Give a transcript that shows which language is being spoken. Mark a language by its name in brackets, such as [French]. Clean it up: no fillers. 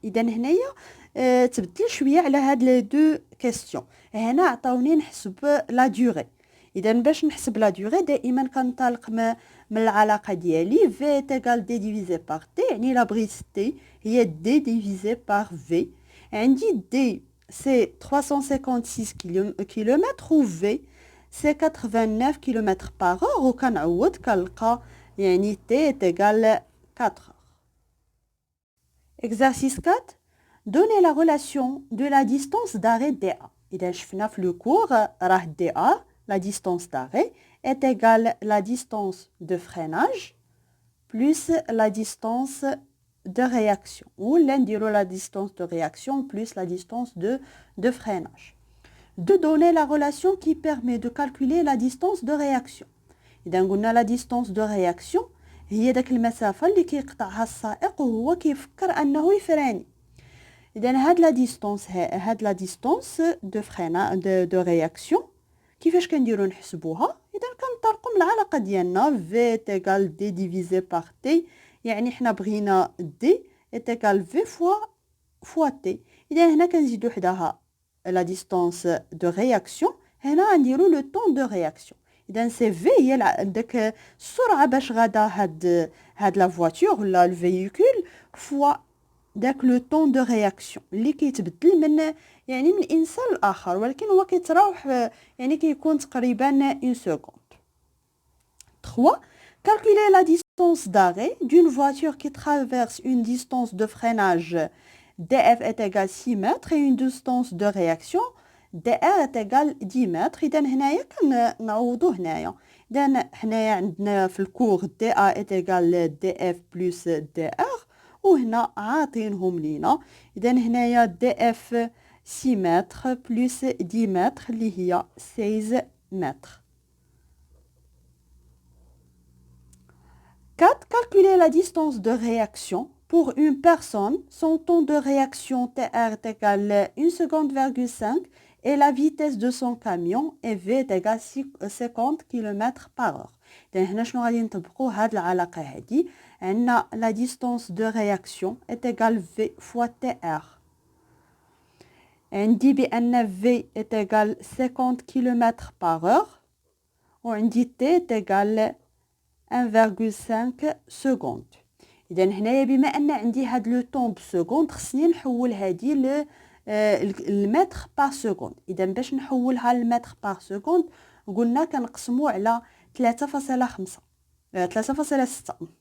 [Arabic] إذا هنايا تبدل شوية على هاد لي دو كيسيون. هنا عطاوني نحسب لا دوري. إذا باش نحسب لا دوري دائما كنطلق من العلاقة ديالي v تيغال d [French] divisé par t، [Arabic] يعني لا بغيت t هي d [French] divisé par v. [Arabic] عندي [French] d c'est 356 km و v c'est 89 km par heure، [Arabic] وكنعوض كنلقى يعني [French] t [Arabic] تيغال [French] 4 heures. Exercice 4. Donnez la relation de la distance d'arrêt DA. [Arabic] إذا شفنا في لو كور راه [French] DA la distance d'arrêt est égale la distance de freinage plus la distance de réaction. Ou l'indiro la distance de réaction plus la distance de freinage. De donner la relation qui permet de calculer la distance de réaction. [Arabic] إذا قلنا [French] la distance de réaction [Arabic] هي داك المسافة اللي كيقطعها السائق وهو كيفكر أنه يفراني. إذا هاد لا ديستونس دو فرينا دو رياكسيون كيفاش كنديرو نحسبوها؟ إذا كنطلقوا من العلاقة ديالنا v تيغال d [French] divisé par t، [Arabic] يعني حنا بغينا d تيغال v فوا t. إذا هنا كنزيدو حداها لا ديستونس دو رياكسيون، هنا غنديرو لو طون دو رياكسيون. إذا سي في هي داك السرعة باش غادا هاد لا فواتور ولا الفييكول فوا داك لو طون دو رياكسيون اللي كيتبدل من يعني من انسان لاخر، ولكن هو كيتراوح يعني كيكون تقريبا 1 سكوند. 3. [French] Calculer la distance d'arrêt d'une voiture qui traverse une distance de freinage df est égal 6 mètres et une distance de réaction dr est égal 10 mètres. [Arabic] إذا هنايا كنعوضو هنايا. إذا هنايا عندنا في الكور dA [French] est égal df plus dr، [Arabic] وهنا عاطينهم لينا. إذا هنايا df 6 متر بلس 10 متر اللي هي 16 متر. 4. [French] Calculer la distance de réaction pour une personne. Son temps de réaction TR est égal 1 seconde,5 et la vitesse de son camion est V est égal 50 km par heure. [Arabic] إذا هنا شنو غادي نطبقوا هاد العلاقة هادي؟ عندنا [French] la distance de réaction est égal V fois TR. [Arabic] عندي بأن [French] V est égal 50 km par heure [Arabic] وعندي [French] T est égal 1,5 seconde. [Arabic] إذا هنايا بما أن عندي هاد لو طون بسكوند خصني نحول هادي المتر بار سكوند. إذا باش نحولها للمتر بار سكوند قلنا كنقسمو على 3.5 3.6.